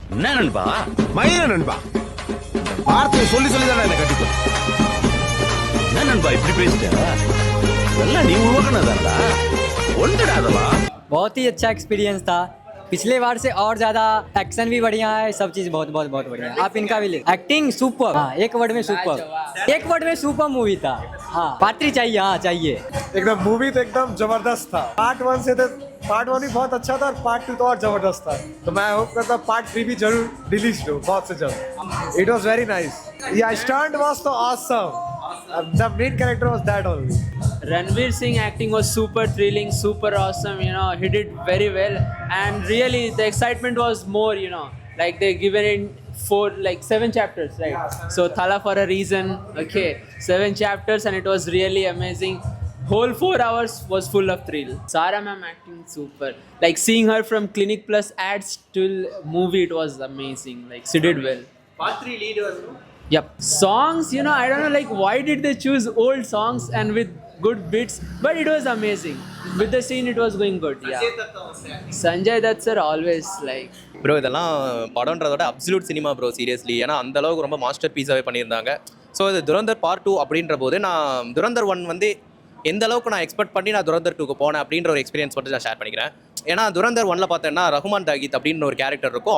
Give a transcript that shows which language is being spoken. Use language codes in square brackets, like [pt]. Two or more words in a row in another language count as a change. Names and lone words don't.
[ta] என்ன நண்பா? மயில நண்பா, வார்த்தையை சொல்லி சொல்லி தானே என்ன கட்டிப்போம். என்ன நண்பா இப்படி பேசிட்ட? எல்லாம் நீ உருவாக்குனதாடா. ஒன்றுடா அதெல்லாம். [hi] बहुत ही अच्छा एक्सपीरियंस था। पिछले बार से और ज्यादा एक्शन भी बढ़िया है, सब चीज बहुत बहुत बहुत बढ़िया है। आप इनका भी ले। एक्टिंग सुपर, हाँ एक वर्ड में सुपर, एक वर्ड में [en] super movie [hi] था। हाँ पात्री चाहिए, हाँ चाहिए। एकदम मूवी तो एकदम जबरदस्त था। पार्ट 1 से तो पार्ट 1 भी बहुत अच्छा था और पार्ट 2 तो और जबरदस्त था। तो मैं होप करता हूँ पार्ट 3 भी जरूर रिलीज हो बहुत से जल्द। [en] It was very nice. Ya stunt was to awesome. The main character was that only. Ranveer Singh acting was super thrilling, super awesome, you know, he did very well. And really the excitement was more, you know, like they given in 7 chapters, right? So Thala for a reason, okay, 7 chapters and it was really amazing. Whole 4 hours was full of thrill. Sara ma'am acting super. Like seeing her from Clinic Plus ads till movie, it was amazing. Like she did well. Part 3 lead was Yep. Songs, you know, I don't know, like, why did they choose old songs and with good beats? But it was amazing. With the scene, it was going good. Yeah. Sanjay Dutt sir always like. [ta] ப்ரோ இதெல்லாம் படம்ன்றதோட [en] absolute cinema [ta] ப்ரோ, சீரியஸ்லி. ஏன்னா அந்த அளவுக்கு ரொம்ப மாஸ்டர் பீஸாகவே பண்ணியிருந்தாங்க. ஸோ இது துரந்தர் பார்ட் 2 அப்படின்ற போது நான் துரந்தர் 1 வந்து எந்த அளவுக்கு நான் எக்ஸ்பெக்ட் பண்ணி நான் துரந்தர் 2க்கு போனேன் அப்படின்ற ஒரு எக்ஸ்பீரியன்ஸ் மட்டும் நான் ஷேர் பண்ணிக்கிறேன். ஏன்னா துரந்தர் 1ல பார்த்தேன்னா ரஹ்மான் தாகித் அப்படின்னு ஒரு கேரக்டர் இருக்கும்.